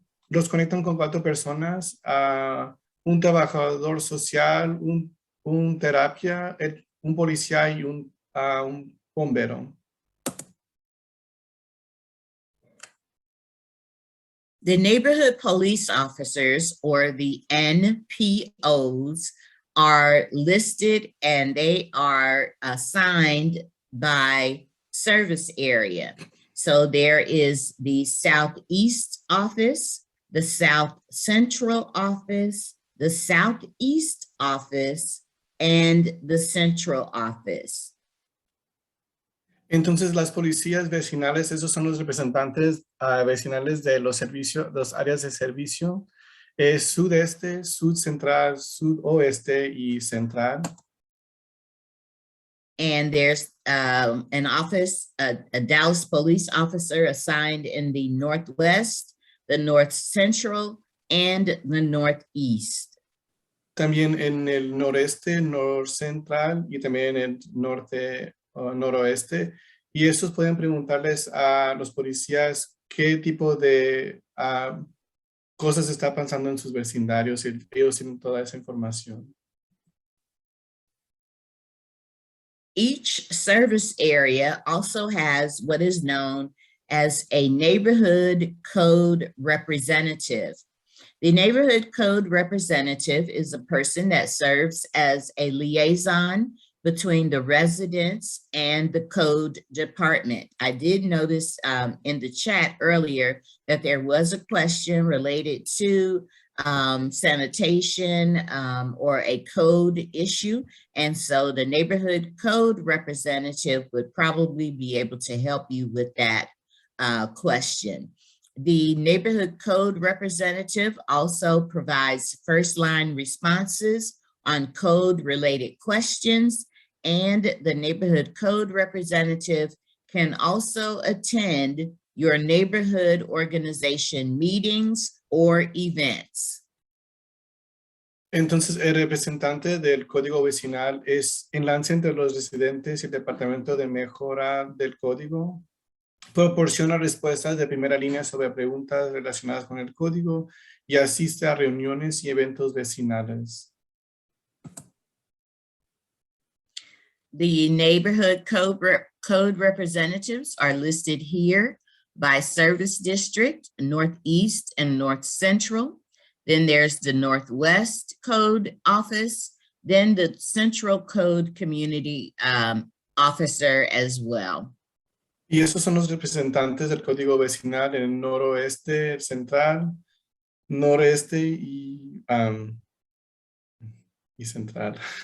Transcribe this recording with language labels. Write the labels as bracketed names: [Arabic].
[Spanish] Los conectan con 4 personas, un trabajador social, un terapia, un policía y un bombero. [English] The neighborhood police officers, or the NPOs, are listed and they are assigned by service area. So there is the Southeast office, the South Central office, the Southeast office, and the Central office. [Spanish] Entonces, las policías vecinales, esos son los representantes vecinales de los servicios, las áreas de servicio, sudeste, sud central, sudoeste y central. [English] And there's an office, a Dallas police officer assigned in the Northwest, the North Central, and the Northeast. [Spanish] También en el noreste, norcentral y también en el norte o noroeste. Y estos pueden preguntarles a los policías qué tipo de cosas está pasando en sus vecindarios y ellos tienen toda esa información. [English] Each service area also has what is known as a neighborhood code representative. The neighborhood code representative is a person that serves as a liaison between the residents and the code department. I did notice in the chat earlier that there was a question related to sanitation or a code issue. And so the neighborhood code representative would probably be able to help you with that question. The neighborhood code representative also provides first line responses on code related questions, and the neighborhood code representative can also attend your neighborhood organization meetings or events. [Spanish] Entonces, el representante del código vecinal es enlace entre los residentes y el departamento de mejora del código. Proporciona respuestas de primera línea sobre preguntas relacionadas con el código y asiste a reuniones y eventos vecinales. [English] The neighborhood code representatives are listed here by service district, Northeast and North Central. Then there's the Northwest Code Office, then the Central Code Community Officer as well. [Spanish] Y esos son los representantes del código vecinal en el noroeste, el central, noreste y central.